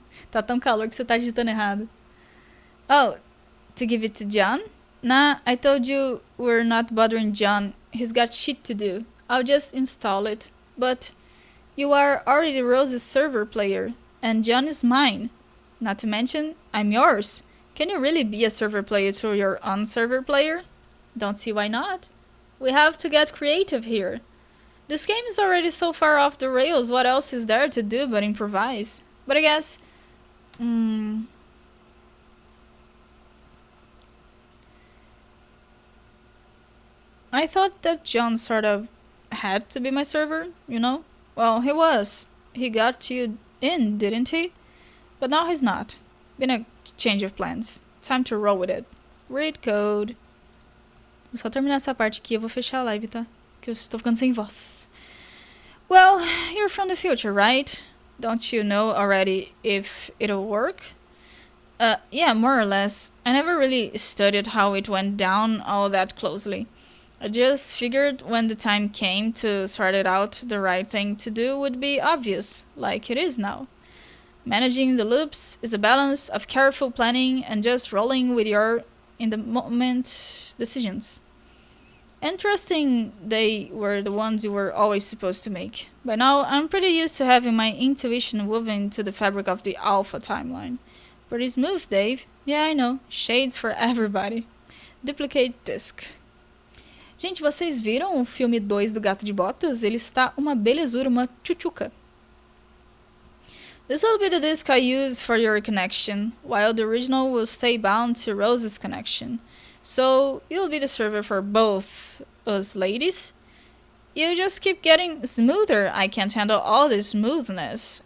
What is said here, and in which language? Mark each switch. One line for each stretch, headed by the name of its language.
Portuguese: Tá tão calor que você tá digitando errado.
English: Oh, to give it to John? Nah, I told you we're not bothering John. He's got shit to do. I'll just install it. But you are already Rose's server player, and John is mine. Not to mention, I'm yours. Can you really be a server player through your own server player? Don't see why not. We have to get creative here. This game is already so far off the rails, what else is there to do but improvise? But I guess... I thought that John sort of had to be my server, you know? Well, he was. He got you in, didn't he? But now he's not. Been a change of plans. Time to roll with it. Read code.
Portuguese: Vou só terminar essa parte aqui, eu vou fechar a live, tá? Que eu estou ficando sem voz.
English: Well, you're from the future, right? Don't you know already if it'll work? Yeah, more or less. I never really studied how it went down all that closely. I just figured when the time came to sort it out, the right thing to do would be obvious, like it is now. Managing the loops is a balance of careful planning and just rolling with your in-the-moment decisions. And trusting they were the ones you were always supposed to make. By now, I'm pretty used to having my intuition woven into the fabric of the alpha timeline. Pretty smooth, Dave. Yeah, I know. Shades for everybody. Duplicate disk.
Portuguese: Gente, vocês viram o filme 2 do Gato de Botas? Ele está uma belezura, uma tchutchuca.
English: This will be the disk I use for your connection, while the original will stay bound to Rose's connection. So, you'll be the server for both us ladies. You just keep getting smoother. I can't handle all this smoothness.